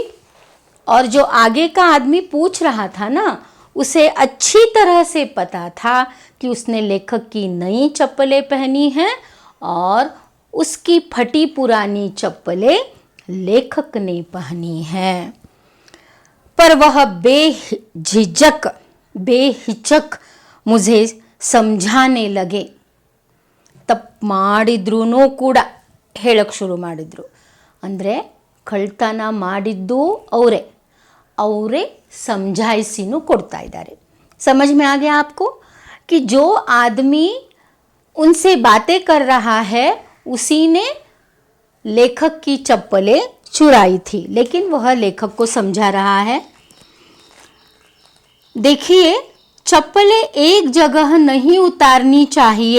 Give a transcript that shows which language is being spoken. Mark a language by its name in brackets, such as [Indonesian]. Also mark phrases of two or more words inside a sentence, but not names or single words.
[Hindi] और जो आगे का आदमी पूछ रहा था ना, उसे अच्छी तरह से पता था कि उसने लेखक की नई चप्पलें पहनी हैं और उसकी फटी पुरानी चप्पलें लेखक ने पहनी हैं। पर वह बेहिचक मुझे समझाने लगे। [Kannada] ತಪ್ಪು ಮಾಡಿದ್ರೂ ಕೂಡ ಹೇಳಕ್ಕೆ ಶುರು ಮಾಡಿದ್ರು. ಅಂದರೆ ಕಳ್ತನ ಮಾಡಿದ್ದು ಅವರೇ समझाइसिनू ಕೊಡ್ತಾ ಇದ್ದಾರೆ. [Hindi] समझ में आ गया आपको कि जो आदमी उनसे बातें कर रहा है उसी ने लेखक की चप्पलें चुराई थी, लेकिन वह लेखक को समझा रहा है। देखिए, चप्पलें एक जगह नहीं उतारनी चाहिए।